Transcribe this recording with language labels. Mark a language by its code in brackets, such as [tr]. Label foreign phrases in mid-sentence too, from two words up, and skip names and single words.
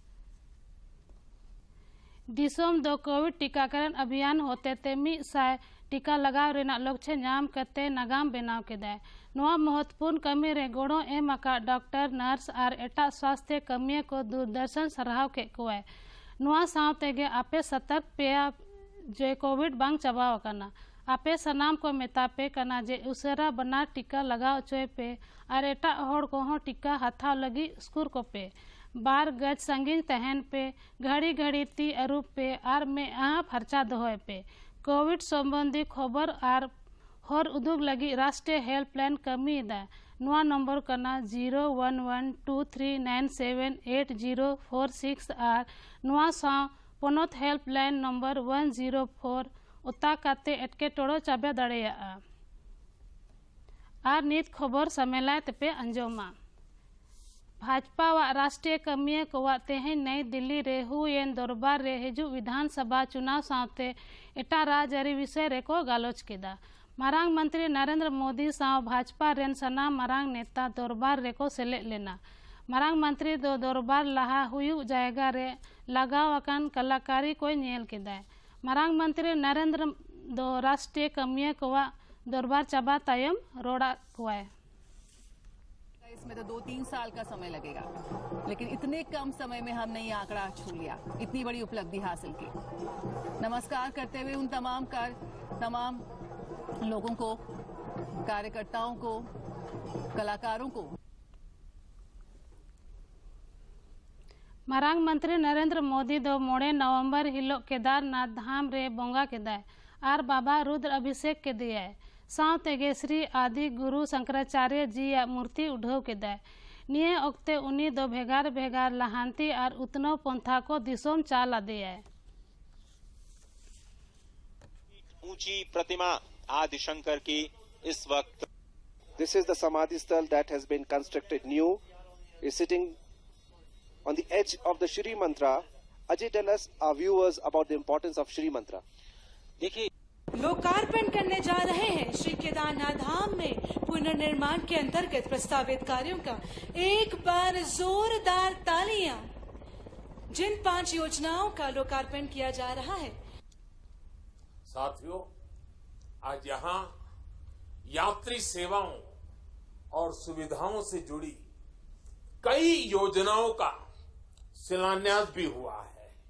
[sat] दिसोम दो कोविड टीकाकरण अभियान होते ते मिसाय टीका लगाव रेना लक्ष्य नाम करते नागाम बेनाव केदा। नवा महत्वपूर्ण कमी रे गोड़ो एम आका [en] doctor nurse [sat] और एटा स्वास्थ्य कमिया को दूरदर्शन सराहाव के कोए। नवा सावते गे आपे सतर्क पेया जे कोविड बांग चबाव कना। आपे सनाम को मेतापे कना जे उसरा बना टीका लगाव चोए पे और एटा होड़ को हो टीका हाथाव लगी स्कूर को पे बार गज संगिंग तहन पे घड़ी घड़ी ती अरूप पे और में फर्चा दोहे पे कोविड संबंधी खबर और हर उद्योग लगी राष्ट्रीय हेल्पलाइन कमी दा। नवा नंबर कना 0112397804 और नवा सा पोनोत [en] helpline number [sat] 104 उता काते एटके टोड़ो चाबे दड़ेया। और नित खबर समेला पे अंजोमा। भाजपा व राष्ट्रीय कमिया को तेहन नई दिल्ली रे हुएन दरबार रे हिजु [hi] विधानसभा चुनाव [sat] सावते एटा राजआरी विषय रे को गालोच केदा। मारांग मंत्री नरेंद्र मोदी साव भाजपा रेन सनाम मारांग नेता दरबार रे को सेले लेना। मारांग मंत्री दो दरबार लहा हुयु जायगा रे लगाव अकान कलाकारी को नेल केदा। मारांग मंत्री नरेंद्र दो राष्ट्रीय कमिया को दरबार चाबा तायम रोड़ा हुआ। [hi] इसमें तो 2-3 साल का समय लगेगा, लेकिन इतने कम समय में हमने ये आंकड़ा छू लिया, इतनी बड़ी उपलब्धि हासिल की। नमस्कार करते हुए उन तमाम लोगों को, कार्यकर्ताओं को, कलाकारों को। [sat] मारांग मंत्री नरेंद्र मोदी दो 9 नवंबर हिलो केदारनाथ धाम रे बोंगा केदा और बाबा रुद्र अभिषेक के दिया। सावते श्री आदि गुरु शंकराचार्य जी या मूर्ति उठाव केदा। निये ओक्ते उनी दो भेगार भेगार लहांती और उतनो पंथा को दिसोम चाल दिया। [hi] ऊंची प्रतिमा आदि शंकर की इस वक्त [en] This is the Samadhi Sthal that has been constructed new, is sitting on the edge of the Shri Mantra. Ajay, tell us, our viewers, about the importance of Shri Mantra. [hi] देखिए, लोकार्पण करने जा रहे हैं श्री केदारनाथ धाम में पुनर्निर्माण के अंतर्गत प्रस्तावित कार्यों का एक बार जोरदार तालियां। जिन 5 योजनाओं का लोकार्पण किया जा रहा है। साथियों, आज यहाँ यात्री सेवाओं और सुविधाओं से जुड़ी कई योजनाओं का शिलान्यास भी हुआ है।